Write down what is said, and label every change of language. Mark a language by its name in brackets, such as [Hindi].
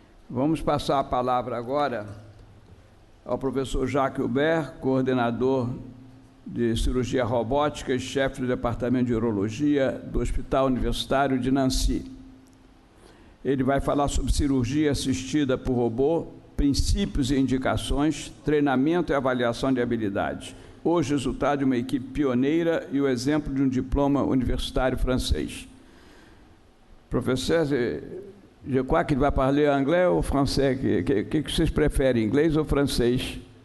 [Portuguese] Vamos passar a palavra agora ao professor Jacques Hubert, coordenador de cirurgia robótica e chefe do departamento de urologia do Hospital Universitário de Nancy. Ele vai falar sobre cirurgia assistida por robô, princípios e indicações, treinamento e avaliação de habilidades. Hoje, resultado de uma equipe pioneira e o exemplo de um diploma universitário francês. [French] Professor, je crois qu'il va parler anglais ou français? [Portuguese] Que vocês preferem, inglês ou francês?